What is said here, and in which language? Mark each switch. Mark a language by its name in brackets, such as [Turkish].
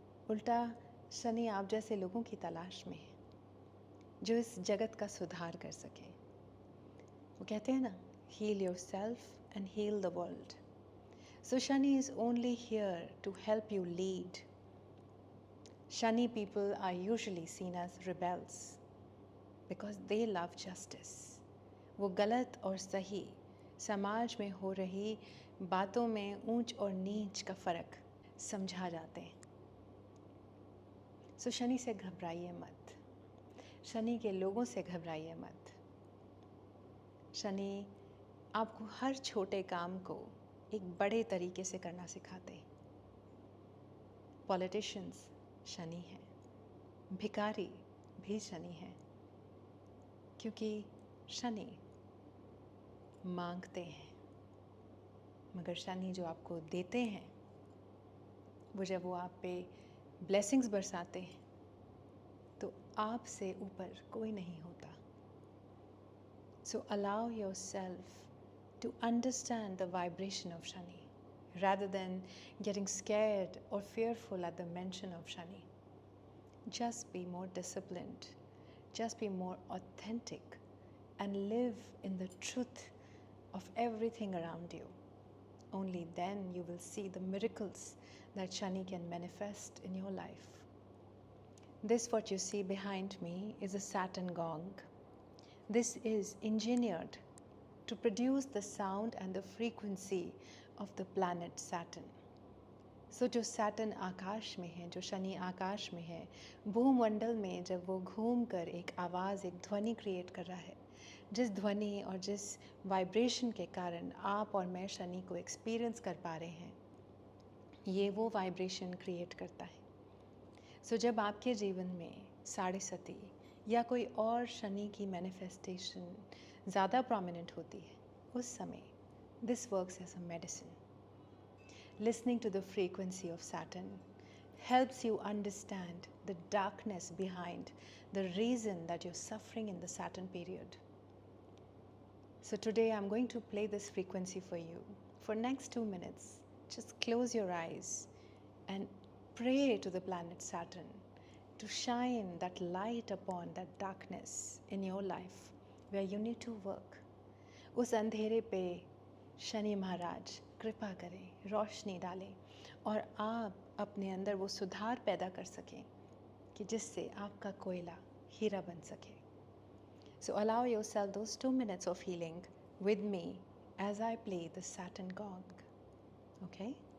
[Hindi] उल्टा शनि आप जैसे लोगों की तलाश में है जो इस जगत का सुधार कर सके। [English] वो कहते हैं ना, heal yourself and heal the world. So Shani is only here to help you lead. Shani people are usually seen as rebels because they love justice. [Hindi] वो गलत और सही समाज में हो रही बातों में ऊंच और नीच का फ़र्क समझा जाते हैं। सो शनि से घबराइए मत, शनि के लोगों से घबराइए मत। शनि आपको हर छोटे काम को एक बड़े तरीके से करना सिखाते हैं। पॉलिटिशियंस शनि हैं, भिखारी भी शनि हैं, क्योंकि शनि मांगते हैं, मगर शनि जो आपको देते हैं, वो जब वो आप पे ब्लेसिंग्स बरसाते हैं तो आपसे ऊपर कोई नहीं होता। सो allow your self to understand the vibration of Shani [English] rather than getting scared or fearful at the mention of Shani. Just be more disciplined, just be more authentic, and live in the truth of everything around you. Only then you will see the miracles that Shani can manifest in your life. This, what you see behind me, is a Saturn gong. This is engineered to produce the sound and the frequency of the planet Saturn. [Hindi] सो जो Saturn आकाश में है, जो शनि आकाश में है, भूमंडल में जब वो घूम कर एक आवाज़, एक ध्वनि क्रिएट कर रहा है, जिस ध्वनि और जिस वाइब्रेशन के कारण आप और मैं शनि को एक्सपीरियंस कर पा रहे हैं, ये वो वाइब्रेशन क्रिएट करता है। सो जब आपके जीवन में साढ़े सती या कोई और शनि की मैनिफेस्टेशन ज़्यादा प्रोमिनेंट होती है, उस समय [English] This works as a medicine. Listening to the frequency of Saturn helps you understand the darkness behind the reason that you're suffering in the Saturn period. So today I'm going to play this frequency for you. For next 2 minutes, just close your eyes and pray to the planet Saturn to shine that light upon that darkness in your life where you need to work. [Hindi] उस अंधेरे पे शनि महाराज कृपा करें, रोशनी डालें, और आप अपने अंदर वो सुधार पैदा कर सकें कि जिससे आपका कोयला हीरा बन सके. [English] So allow yourself those 2 minutes of healing with me as I play the Saturn gong. Okay?